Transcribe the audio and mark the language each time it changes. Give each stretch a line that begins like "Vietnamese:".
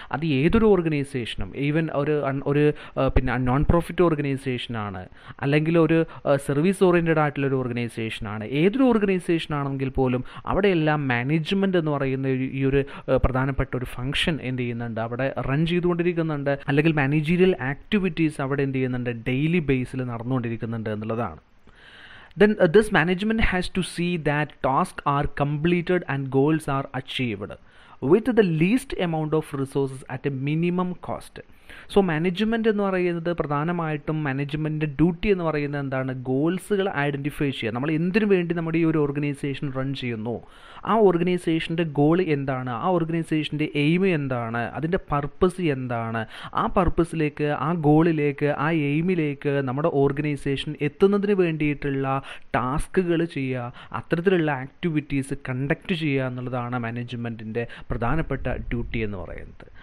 Malayalam: അത് ഏതൊരു ഓർഗനൈസേഷനും, ഈവൻ ഒരു പിന്നെ നോൺ പ്രോഫിറ്റ് ഓർഗനൈസേഷനാണ്, അല്ലെങ്കിൽ ഒരു സർവീസ് ഓറിയൻറ്റഡ് ആയിട്ടുള്ള ഒരു ഓർഗനൈസേഷനാണ്, ഏതൊരു ഓർഗനൈസേഷൻ ആണെങ്കിൽ പോലും അവിടെയെല്ലാം മാനേജ്മെൻറ്റ് എന്ന് പറയുന്ന ഈ ഒരു പ്രധാനപ്പെട്ട ഒരു ഫംഗ്ഷൻ എന്ത് ചെയ്യുന്നുണ്ട്, അവിടെ റൺ ചെയ്തുകൊണ്ടിരിക്കുന്നുണ്ട്, അല്ലെങ്കിൽ മാനേജീരിയൽ ആക്ടിവിറ്റീസ് അവിടെ എന്ത് ചെയ്യുന്നുണ്ട്, ഡെയിലി ബേസിൽ നടന്നുകൊണ്ടിരിക്കുന്നുണ്ട് എന്നുള്ളതാണ്.
English: Then this management has to see that tasks are completed and goals are achieved with the least amount of resources at a minimum cost.
Malayalam: So management എന്ന് പറയുന്നത് പ്രധാനമായിട്ടും മാനേജ്മെൻറ്റിൻ്റെ ഡ്യൂട്ടി എന്ന് പറയുന്നത് എന്താണ്, ഗോൾസുകൾ ഐഡൻറ്റിഫൈ ചെയ്യുക. നമ്മൾ എന്തിനു വേണ്ടി നമ്മുടെ ഈ ഒരു ഓർഗനൈസേഷൻ റൺ ചെയ്യുന്നു, ആ ഓർഗനൈസേഷൻ്റെ ഗോൾ എന്താണ്, ആ ഓർഗനൈസേഷൻ്റെ എയിം എന്താണ്, അതിൻ്റെ പർപ്പസ് എന്താണ്, ആ പർപ്പസിലേക്ക്, ആ ഗോളിലേക്ക്, ആ എയിമിലേക്ക് നമ്മുടെ ഓർഗനൈസേഷൻ എത്തുന്നതിന് വേണ്ടിയിട്ടുള്ള ടാസ്കുകൾ ചെയ്യുക, അത്തരത്തിലുള്ള ആക്ടിവിറ്റീസ് കണ്ടക്ട് ചെയ്യുക എന്നുള്ളതാണ് മാനേജ്മെൻറ്റിൻ്റെ പ്രധാനപ്പെട്ട ഡ്യൂട്ടി എന്ന് പറയുന്നത്.